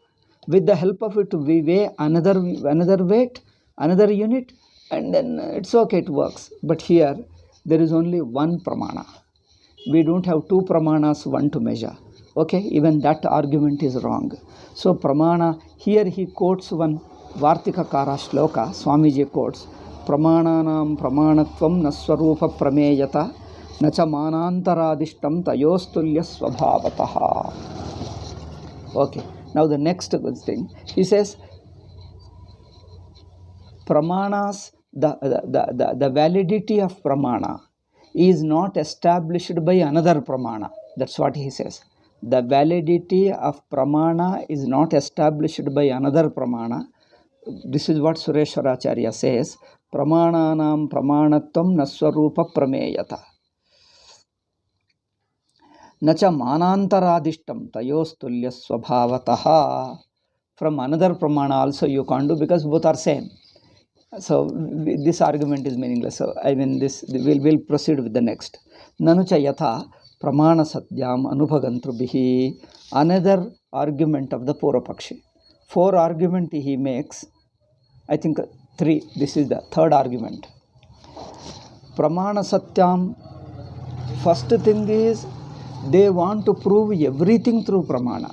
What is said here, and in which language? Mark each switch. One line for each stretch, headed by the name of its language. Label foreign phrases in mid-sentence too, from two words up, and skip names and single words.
English: With the help of it, we weigh another weight, another unit, and then it's okay, it works. But here, there is only one pramana. We don't have two pramanas, one to measure. Okay, even that argument is wrong. So pramana, here he quotes one Vartikakara shloka, Swamiji quotes,
Sanskrit: Pramananam pramanatvam naswarupa prameyata nacha manantaradishtam tayostulya swabhavataha.
English: Okay, now the next thing, he says, pramanas the validity of pramana is not established by another pramana. That's what he says. The validity of pramana is not established by another pramana. This is what Sureshwaracharya says.
Sanskrit: Pramananam pramanatvam naswarupa prameyata. Nacha manantaradishtam tayostulya swabhavataha.
English: From another pramana also you can't do, because both are same. So this argument is meaningless. So I mean, this we'll proceed with the next.
Sanskrit: Nanucha yatha pramana satyam anubhagantrubihi.
English: Another argument of the Purvapakshi. 4 argument he makes. I think 3. This is the third argument.
Sanskrit: Pramana satyam.
English: First thing is, they want to prove everything through pramana.